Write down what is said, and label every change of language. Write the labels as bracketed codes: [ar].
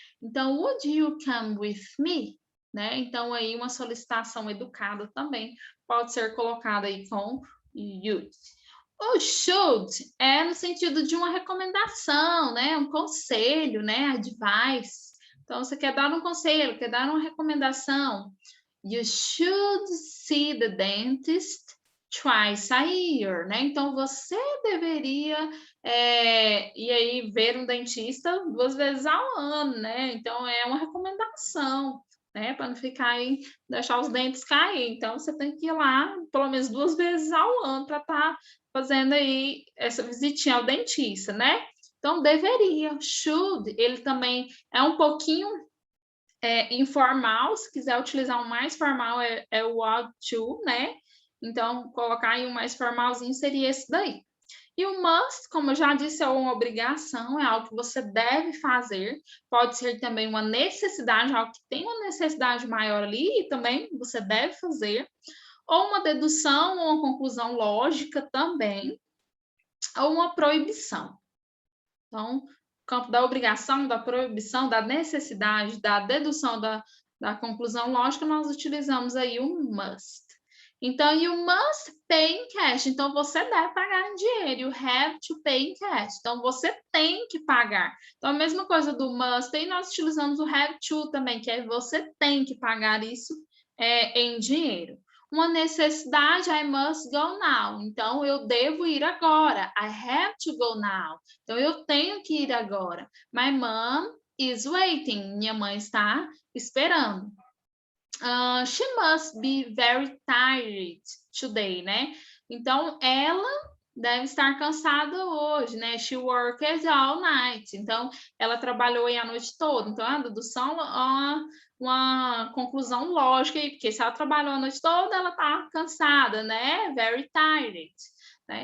[en] Então, would you come with me? [pt] Né? Então, aí uma solicitação educada também pode ser colocada aí com would. O should é no sentido de uma recomendação, né? Um conselho, né? Advice. Então, você quer dar um conselho, quer dar uma recomendação. [en] You should see the dentist twice a year, né? [pt] Então, você deveria ir aí ver um dentista 2 vezes ao ano, né? Então, é uma recomendação, né? Para não ficar aí, deixar os dentes cair. Então, você tem que ir lá pelo menos 2 vezes ao ano para estar fazendo aí essa visitinha ao dentista, né? Então, deveria, should, ele também é um pouquinho informal, se quiser utilizar um mais formal é o ought to, né? Então, colocar aí um mais formalzinho seria esse daí. E o must, como eu já disse, é uma obrigação, é algo que você deve fazer. Pode ser também uma necessidade, algo que tem uma necessidade maior ali e também você deve fazer. Ou uma dedução, ou uma conclusão lógica também, ou uma proibição. Então, campo da obrigação, da proibição, da necessidade, da dedução, da conclusão lógica, nós utilizamos aí o must. [en] Então, you must pay in cash. [pt] Então, você deve pagar em dinheiro. [en] You have to pay in cash. [pt] Então, você tem que pagar. Então, a mesma coisa do must, e nós utilizamos o have to também, que é você tem que pagar isso em dinheiro. Uma necessidade, [en] I must go now. [pt] Então, eu devo ir agora. [en] I have to go now. [pt] Então, eu tenho que ir agora. [en] My mom is waiting. [pt] Minha mãe está esperando. [en] She must be very tired today, né? [pt] Então, ela deve estar cansada hoje, né? [en] She worked all night. [pt] Então, ela trabalhou aí a noite toda. Então, a dedução uma conclusão lógica aí, porque se ela trabalhou a noite toda, ela está cansada, né? Very tired. Né?